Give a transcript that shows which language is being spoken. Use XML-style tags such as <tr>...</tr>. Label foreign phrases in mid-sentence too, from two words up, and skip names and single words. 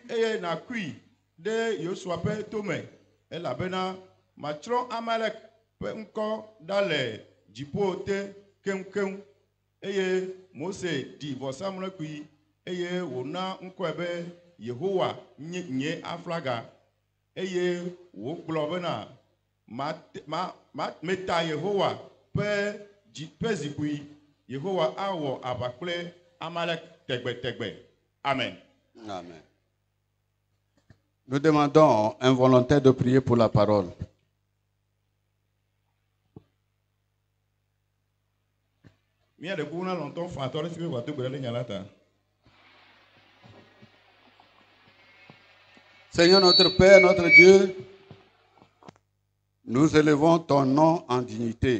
<ee>eye nakui de Joshua pe tome elabena matro Amalek pe ŋkɔ dale dziƒo te keŋkeŋ eye Mose di vɔsamlekpui eye wona ŋkɔe be Yehowa nye aflaga eye wogblɔ bena meta Yehowa pe zikpui Yehowa awɔ aʋa kple Amalek tegbetegbe. Amen. Amen.</ee> <fr>Nous demandons un volontaire de prier pour la parole. Seigneur notre Père, notre Dieu, nous élevons ton nom en dignité.</fr>